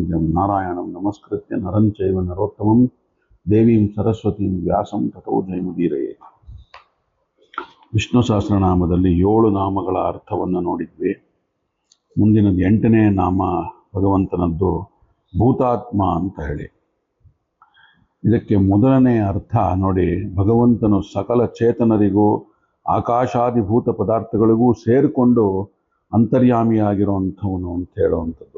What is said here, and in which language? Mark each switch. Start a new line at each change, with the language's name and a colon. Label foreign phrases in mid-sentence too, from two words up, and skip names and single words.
Sanskrit: ನಮಸ್ಕೃತ್ಯಂ ನಾರಾಯಣಂ ನಮಸ್ಕೃತ್ಯ ನರಂ ಚೈವ ನರೋತ್ತಮಂ ದೇವೀಂ ಸರಸ್ವತೀಂ ವ್ಯಾಸಂ ತಥೋ ಜಯಮುದೀರಯೇ.
Kannada: ವಿಷ್ಣು ಸಹಸ್ರನಾಮದಲ್ಲಿ 7 ನಾಮಗಳ ಅರ್ಥವನ್ನು ನೋಡಿದ್ವಿ. ಮುಂದಿನದು 8ನೇ ನಾಮ ಭಗವಂತನದ್ದು ಭೂತಾತ್ಮ ಅಂತ ಹೇಳಿ. ಇದಕ್ಕೆ ಮೊದಲನೇ ಅರ್ಥ ನೋಡಿ, ಭಗವಂತನು ಸಕಲ ಚೇತನರಿಗೂ ಆಕಾಶಾದಿಭೂತ ಪದಾರ್ಥಗಳಿಗೂ ಸೇರಿಕೊಂಡು ಅಂತರ್ಯಾಮಿಯಾಗಿರುವಂಥವನು ಅಂತ ಹೇಳುವಂಥದ್ದು.